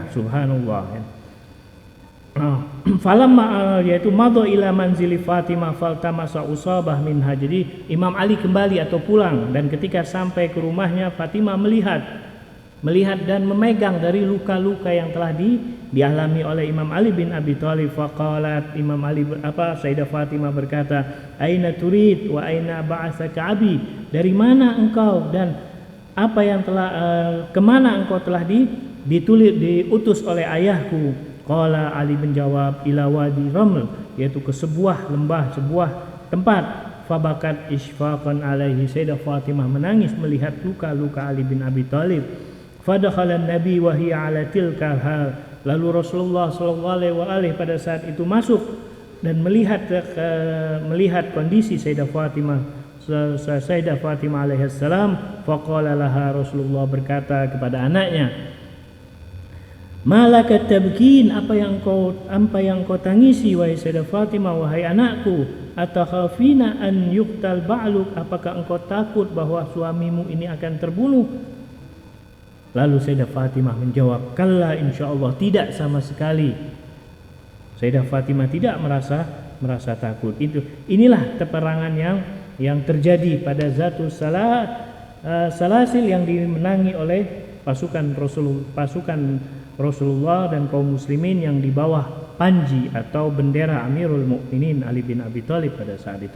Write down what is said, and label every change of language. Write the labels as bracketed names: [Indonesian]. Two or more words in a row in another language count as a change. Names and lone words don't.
[Arabic] سبحان الله. فلما yaitu مضى إلى منزل Fatimah فالتمست أصابه منها. [Indonesian] Jadi Imam Ali kembali atau pulang, dan ketika sampai ke rumahnya, Fatimah melihat dan memegang dari luka-luka yang telah dialami oleh Imam Ali bin Abi Thalib. Faqalat, Sayyidah Fatimah berkata, [Arabic] أين تريد وأين بعثك أبي, [Indonesian] dari mana engkau dan apa yang telah kemana engkau telah diutus oleh ayahku. Qala, Ali menjawab, [Arabic] إلى وادي الرمل, [Indonesian] yaitu ke sebuah lembah, sebuah tempat. [Arabic] فبكت إشفاقا عليه, [Indonesian] Sayyidah Fatimah menangis melihat luka-luka Ali bin Abi Thalib. [Arabic] فدخل النبي وهي على تلك الحال. [Indonesian] Lalu Rasulullah [Arabic] صلى الله عليه [Indonesian] pada saat itu masuk dan melihat kondisi Sayyidah Fatimah alaihissalam. [Arabic] فقال لها, [Indonesian] Rasulullah berkata kepada anaknya, [Arabic] ما لك تبكين, [Indonesian] apa yang kau tangisi wahai Sayyidah Fatimah, wahai anakku? [Arabic] أتخافين أن يقتل بعلك, [Indonesian] apakah engkau takut bahwa suamimu ini akan terbunuh? Lalu Sayyidah Fatimah menjawab, [Arabic] كلا إن شاء الله, [Indonesian] tidak sama sekali. Sayyidah Fatimah tidak merasa takut. Inilah peperangan yang terjadi pada Zatul Salasil yang dimenangi oleh pasukan Rasulullah dan kaum muslimin yang di bawah panji atau bendera Amirul Mukminin Ali bin Abi Thalib pada saat itu.